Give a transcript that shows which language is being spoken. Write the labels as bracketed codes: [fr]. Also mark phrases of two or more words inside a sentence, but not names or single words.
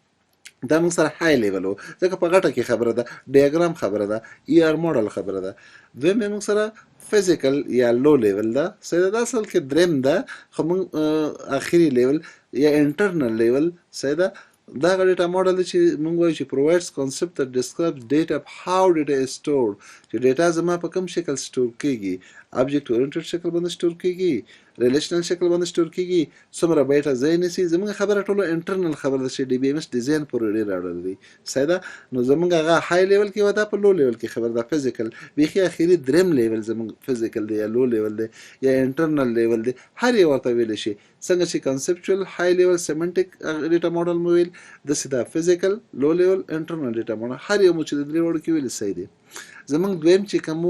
[ps] دا موږ سره [en] high level [ps] و ځکه په غټه کې خبره ده ډیاګرام خبره ده [en] ER model [ps] خبره ده دویم یې موږ سره فزیکل یا [en] low level [ps] ده صحیح ده دا اصل کې دریم ده خو موږ اخري لیول یا [en] internal level [ps] صحیح ده دا هغه [en] data model [ps] دی چې موږ وایو چې [en] provides concept that describes data how data is stored [ps] چې ډیټا زما په کوم شکل سټور کیږي [en] object oriented [ps] شکل باندې سټور کیږي ریلیشنل شکل باندې سټور کیږي څومره بیټا ځای نیسي زموږ خبره ټولو انټرنل خبره ده چې [en] DBMS design [ps] پورې ډېر اړه لري صحیح ده نو زموږ هغه [en] high level [ps] کې وه دا په [en] low level [ps] کې خبره ده فزیکل بیخي اخري دریم لیول زموږ فزیکل دی یا [en] low level [ps] دی یا [en] internal level [ps] دی هر یو ورته ویلی شي څنګه چې [en] conceptual high level semantic data model [ps] مو ویل داسې دا [en] physical low level internal data model [ps] هر یو مو چې د درې وړو کې ویلي صحیح دی زموږ دویم چې کوم